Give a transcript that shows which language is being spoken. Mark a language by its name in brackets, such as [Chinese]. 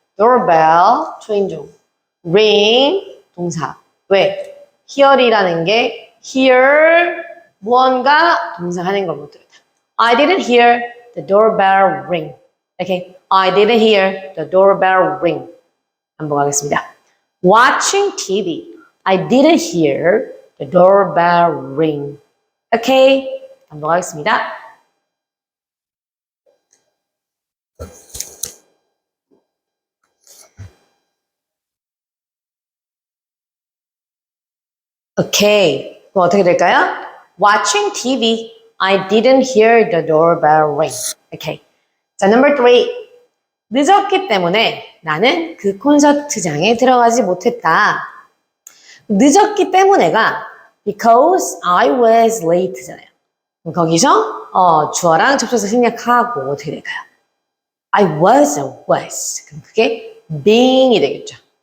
[Korean] doorbell, 초인종. ring, 동사. 왜? hear이라는 게 hear, 무언가 동사하는 걸 못 들었다. [English] I didn't hear the doorbell ring. Okay? I didn't hear the doorbell ring. [Korean] 반복하겠습니다. [English] Watching TV. I didn't hear the doorbell ring. Okay? [Korean] 반복하겠습니다. Okay. 그럼 어떻게 될까요? [English] Watching TV. I didn't hear the doorbell ring. Okay. [Korean] 자, [English] number three. [Korean] 늦었기 때문에 나는 그 콘서트장에 들어가지 못했다. 늦었기 때문에가 [English] because I was late잖아요. [Korean] 그럼 거기서 주어랑 접속사 생략하고 어떻게 될까요? [English] I was. [Korean] 그럼 그게 being이 되겠죠.